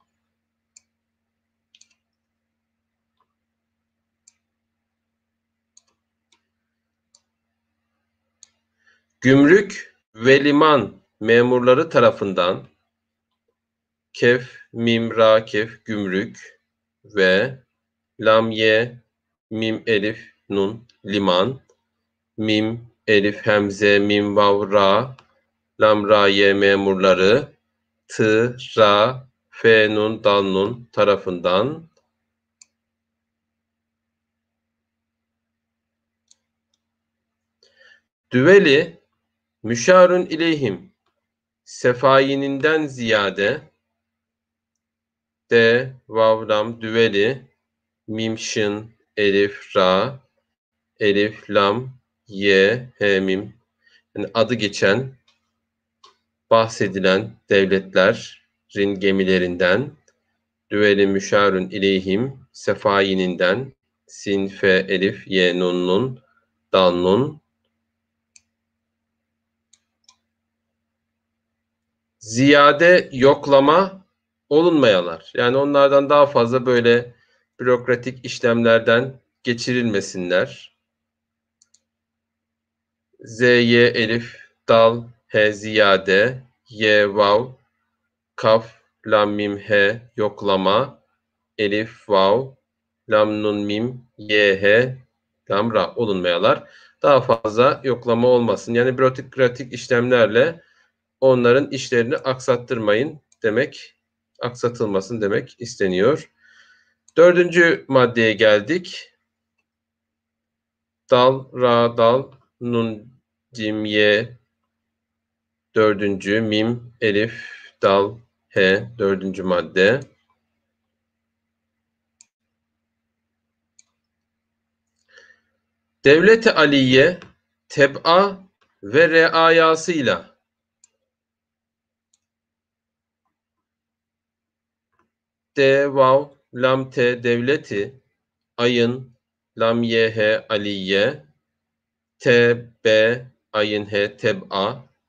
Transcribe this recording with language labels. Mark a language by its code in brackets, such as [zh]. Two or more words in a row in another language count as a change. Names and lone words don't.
[tr] gümrük ve liman memurları tarafından kef, mim, ra, kef, gümrük ve lam, ye, mim, elif, nun, liman, mim, elif, hemze, mim, vav, ra, lam, ra, ye memurları, tı, ra, fe, nun, dal, nun tarafından düveli müşarun ileyhim sefayininden ziyade de, vav, lam, düveli, mim, şın, elif, ra, elif, lam, ye, he, mim. Yani adı geçen, bahsedilen devletlerin gemilerinden düveli müşarun ileyhim sefayininden sin, fe, elif, ye, nun, nun, dal, nun. Ziyade yoklama olunmayalar. Yani onlardan daha fazla böyle bürokratik işlemlerden geçirilmesinler. Z, Y, elif, dal, he, ziyade, ye, vav, kaf, lam, mim, he, yoklama, elif, vav, lam, nun, mim, ye, he, lam, ra olunmayalar. Daha fazla yoklama olmasın. Yani bürokratik işlemlerle onların işlerini aksattırmayın demek, aksatılmasın demek isteniyor. 4. maddeye geldik. Dal, ra, dal, nun, cim, ye, 4. mim, elif, dal, he, 4. madde. Devlet-i Aliye, teb'a ve reayasıyla D, vav, lam, te, devleti, ayın, lam, ye, he, aliye, t, b, ayın, he, teb'a